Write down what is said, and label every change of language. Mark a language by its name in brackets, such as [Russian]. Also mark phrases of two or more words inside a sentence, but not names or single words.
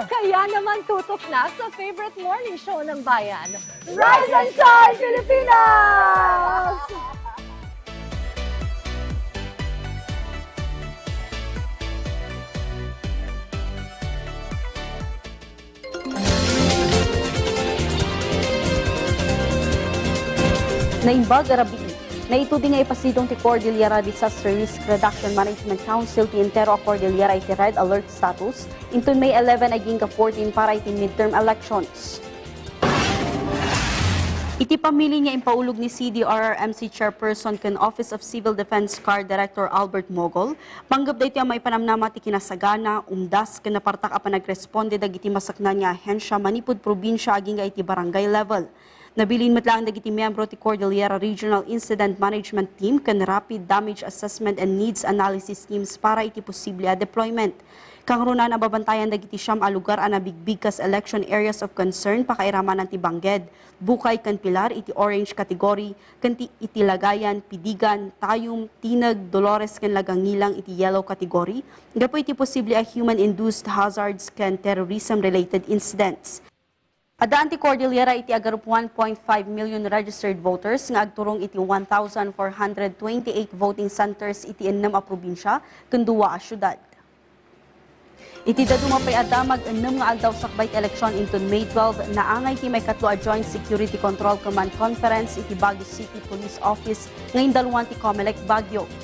[Filipino] Kaya naman tutok na sa favorite morning show ng bayan, Rise and Shine Pilipinas! [Iloko] Naimbag Arabi, na ito din nga ipasidong ti Cordillera Disaster Risk Reduction Management Council ti Intero a Cordillera iti [English] Red Alert status [Iloko] into May 11 aging ka 14 para iti [English] midterm elections. [Iloko] Iti pamili niya impaulog ni CDRRMC Chairperson ken Office of Civil Defense CAR Director Albert Mogol, panggap da iti may panamnama ti kinasagana, umdas ken napartak a panagresponde dagiti masakna niya ahensya manipud probinsya aging iti [English] barangay level. [Iloko] Nabilin matlang dagiti miyembro ti Cordillera Regional Incident Management Team ken Rapid Damage Assessment and Needs Analysis Teams para iti posible a deployment. Kang runa nababantayan dagiti siyam a lugar a nabigbig kas [English] election areas of concern [Iloko] pakairamanan ti Bangged, Bukay ken Pilar iti [English] orange category, [Iloko] ken iti Lagayan, Pidigan, Tayum, Tinag, Dolores ken Lagangilang iti [English] yellow category. [Iloko] Gapo iti posible a [English] human-induced hazards [Iloko] ken [English] terrorism-related incidents. [Iloko] Ada Anti-Cordillera iti agarup 1.5 million [English] registered voters [Iloko] nga agturong iti 1,428 [English] voting centers [Iloko] iti 6 a probinsya ken 2 a syudad. Iti daduma pay adda mag-6 nga aldaw sakbay election inton May 12 naangay ti may katlo a Joint Security Control Command Conference iti Baguio City Police Office ngayon daluan ti Comelec Baguio.